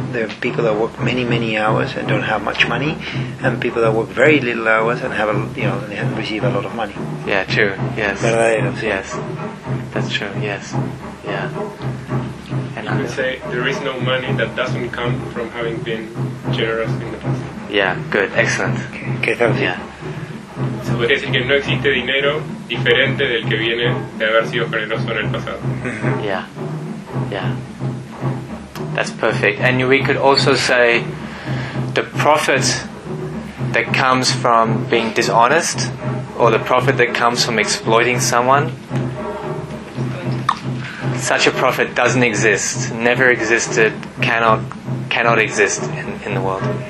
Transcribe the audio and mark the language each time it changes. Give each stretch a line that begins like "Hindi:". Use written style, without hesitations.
English: There are people that work many, many hours and don't have much money, and people that work very little hours and have, and receive a lot of money. Yeah, true. Yes.
Spanish: Verdadero.
English: Yes. That's true. Yes. Yeah. And you could say there is no money that doesn't come from having been generous in the past. Yeah. Good. Excellent. Okay. Okay, thank you.
Spanish: So podría decir que no existe dinero diferente del que viene de haber sido generoso en el pasado.
English: Yeah. Yeah. That's perfect. And we could also say the profit that comes from being dishonest, or the profit that comes from exploiting someone, such a profit doesn't exist, never existed, cannot exist in the world.